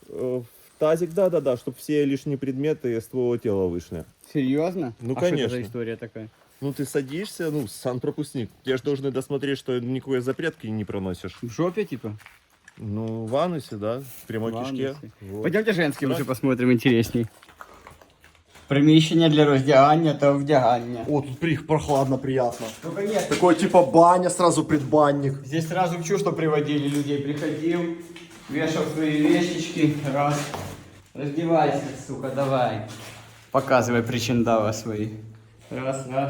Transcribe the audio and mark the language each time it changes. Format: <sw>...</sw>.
<ru>В тазик, да, чтобы все лишние предметы с твоего тела вышли. Серьезно? Ну, А конечно. что это за история такая? Ну ты садишься, ну сам пропускник. Тебе же должны досмотреть, что никакой запретки не проносишь. В жопе, типа? Ну, в анусе, да, в прямой кишке. Вот. Пойдемте женський лучше посмотрим, интересней.</ru> <uk>Приміщення для роздягання та вдягання.</uk> <ru>О, тут прохладно, приятно. Только нет. Такой типа баня, сразу предбанник. Здесь сразу в чувство приводили людей. Приходил, вешал свои вещички. Раз. Раздевайся, сука, давай. Показывай причиндалы свои. Раз.</ru>